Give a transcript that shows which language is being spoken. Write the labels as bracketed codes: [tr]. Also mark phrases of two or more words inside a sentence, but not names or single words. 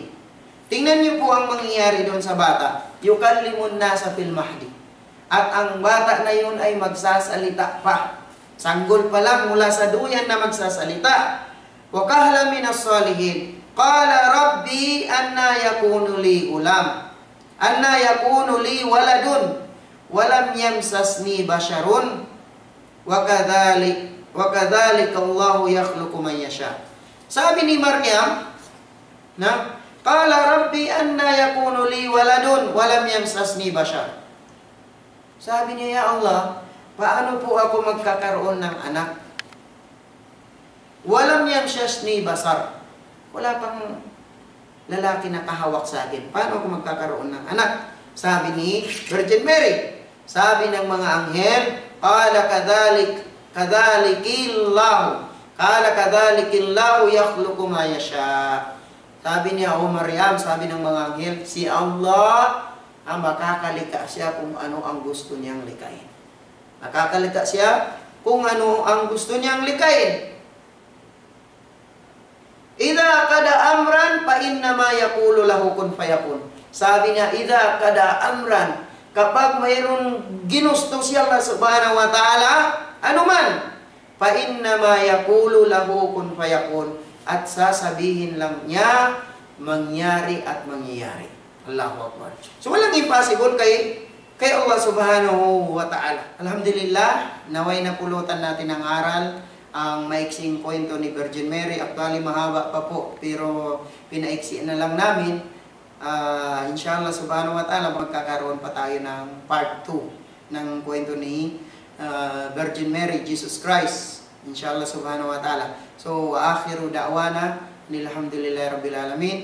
[tl] Tingnan niyo po ang mangyayari doon sa bata. [ar] يكلم الناس في المهد. [tl] At ang bata na yun ay magsasalita pa. Sanggol pa lang mula sa duyan na magsasalita. [ar] وكهلا من الصالحين قال رب أنى يكون لي غلام. أنى يكون لي ولد. ولم يمسسني بشر وكذلك الله يخلق من يشاء. [tl] Sabi ni Maryam, [ar] قال رب أنى يكون لي ولد ولم يمسسني بشر. [tl] Sabi niya, [ar] يا الله, [tl] paano po ako magkakaroon ng anak? [ar] ولم يمسسني بشر. [tl] Wala pang lalaki na kahawak sa akin. Paano ako magkakaroon ng anak? Sabi ni Virgin Mary. Sabi ng mga anghel, [ar] قال كذلك الله يخلق ما يشاء. [tl] Sabi niya, o Maryam, sabi ng mga anghel, si Allah ang makakalikha siya kung ano ang gusto niyang likain. Makakalikha siya kung ano ang gusto niyang likain. [ar] إذا قضى أمرا فإنما يقول له كن فيكون. [tl] Sabi niya, [ar] إذا قضى أمرا, [tl] kapag mayroong ginusto siya [ar] الله سبحانه وتعالى, [tl] ano man, [ar] فإنما يقول له كن فيكون, [tl] at sasabihin lang niya, mangyari at mangyayari. [ar] الله أكبر. [tl] So walang impossible kay [ar] الله سبحانه وتعالى. [tl] Alhamdulillah, naway napulutan natin ang aral, ang maiksing kwento ni Virgin Mary. Actually mahaba pa po, pero pinaiksi na lang namin. [ar] إن شاء الله سبحانه وتعالى, [tl] magkakaroon pa tayo ng part 2 ng kwento ni Virgin Mary, Jesus Christ. [ar] إن شاء الله سبحانه وتعالى. So, آخر دعوانا الحمد لله رب العالمين.